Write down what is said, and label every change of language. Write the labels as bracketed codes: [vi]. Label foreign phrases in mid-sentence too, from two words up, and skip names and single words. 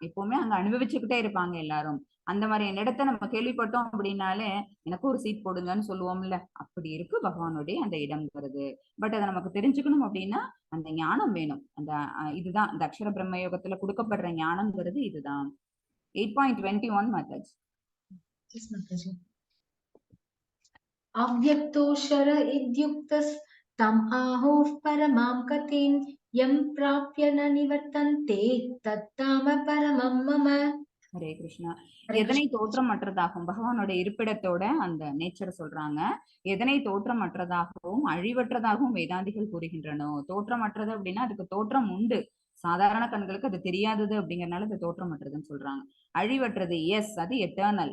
[ta] எப்பவுமே அங்க அனுபவிச்சுக்கிட்டே இருப்பாங்க எல்லாரும். அந்த மாதிரி இடத்த நம்ம கேள்விப்பட்டோம் அப்படின்னாலே எனக்கு ஒரு சீட் போடுங்கன்னு சொல்லுவோம்ல, அப்படி இருக்கு பகவானுடைய அந்த இடம்ங்கிறது. பட் அதை நமக்கு தெரிஞ்சுக்கணும் அப்படின்னா அந்த ஞானம் வேணும். அந்த இதுதான் இந்த அக்ஷர பிரம்ம யோகத்துல கொடுக்கப்படுற ஞானம்ங்கிறது இதுதான். [en] 8.21 methods. Yes, Mataji. [sa] अव्यक्तोऽक्षर इत्युक्तस्तं आहुः परमां गतिं यं प्राप्य न निवर्तन्ते तत्ताम परमं मम. ஹரே கிருஷ்ணா. हरे [ta] எதனை [sa] कृष्ण. [ta] தோற்றமற்றதாகவும் பகவானோட இருப்பிடத்தோட அந்த நேச்சர் சொல்றாங்க. எதனை தோற்றமற்றதாகவும் அழிவற்றதாகவும் வேதாந்திகள் கூறுகின்றனோ. தோற்றமற்றது அப்படின்னா அதுக்கு தோற்றம் உண்டு, சாதாரண கண்களுக்கு அது தெரியாதது அப்படிங்கறதுனால அது தோற்றமற்றதுன்னு சொல்றாங்க. அழிவற்றது எஸ், அது எட்டர்னல்.